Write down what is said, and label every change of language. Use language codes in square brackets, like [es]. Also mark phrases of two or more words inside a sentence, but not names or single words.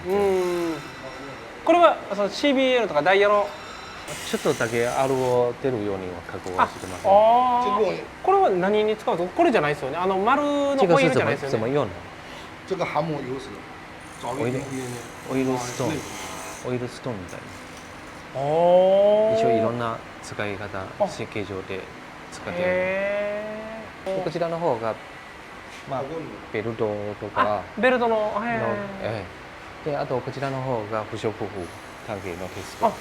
[ja] これはその CBL とかダイヤのちょっとだけ R を出るようには加工はしてます。これは何に使うの？これじゃないですよね。丸のオイルじゃないですよね。 [zh] 怎么用呢？这个航母油是 [ja] オイルストーンみたいな。一応いろんな使い方設計上で使っている。こちらの方がベルトとかであとこちらの方が不織布関係のテスト。